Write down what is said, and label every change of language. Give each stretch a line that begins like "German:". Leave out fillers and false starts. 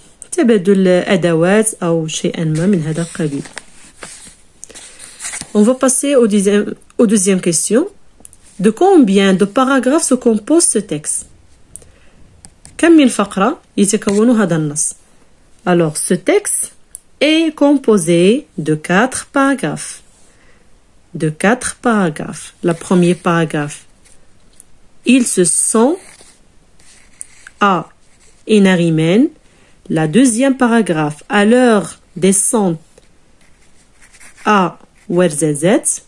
Arabic: تبادل أدوات أو شيئا ما من هذا القبيل.
French: On va passer aux deuxième question. De combien de paragraphes se compose ce texte?
Arabic: كم من فقرة يتكون هذا النص?
French: Alors, ce texte est composé de 4 paragraphes. De 4 paragraphes. Le premier paragraphe. Ils se sont à Inarimen. La deuxième paragraphe. À leur descente à Ouerzazet.